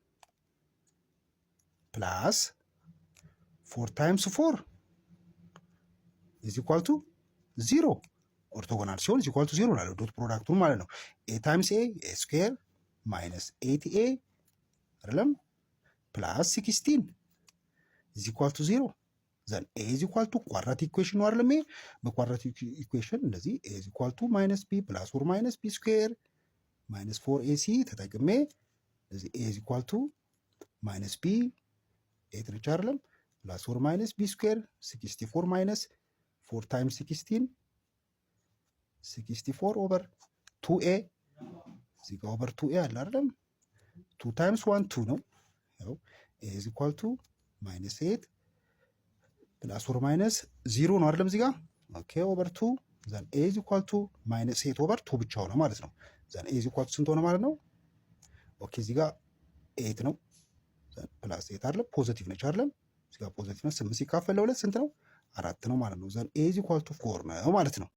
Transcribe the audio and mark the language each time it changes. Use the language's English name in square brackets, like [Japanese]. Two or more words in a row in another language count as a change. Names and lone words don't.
[English] plus 4 times 4 is equal to 0 [Amharic] ኦርቶጎናል ሲሆን [English] is equal to 0 [Amharic] ነው [English] dot product [Amharic] ማለት ነው። [English] a times a [Amharic] ስኩዌር minus 8a አይደለም ፕላስ 16 [English] is equal to 0 then a is equal to quadratic equation [Amharic] ነው አይደለም። በኳድራቲክ ኢኩዌሽን እንደዚህ [English] a is equal to minus b plus or minus b [Amharic] ስኩዌር [English] minus 4ac [Amharic] ተጠቅሜ እዚህ [English] a is equal to minus b [Amharic] 8 ነች አይደለም [English] plus or minus b [Amharic] ስኩዌር 64 [English] minus 4 times 16 64 over 2a [Amharic] እዚህ ጋር [English] over 2a [Amharic] አለ አይደለም [English] 2 times 1 2 [Amharic] ነው። ያው [English] a is equal to -8 plus or minus 0 [Amharic] ነው አይደለም እዚህ ጋር ኦኬ [English] over 2 then a is equal to -8 over 2 [Amharic] ብቻ ሆነ ማለት ነው። [English] then a is equal to [Amharic] ስንት ሆነ ማለት ነው? ኦኬ እዚህ ጋር 8 ነው [English] then plus 8 [Amharic] አይደለም ፖዚቲቭ ነች አይደለም እዚህ ጋር ፖዚቲቭ ነው። 8 ሲካፈል ለ2 ስንት ነው? 4 ነው ማለት ነው። ዘን [English] a is equal to 4 [Amharic] ነው ማለት ነው።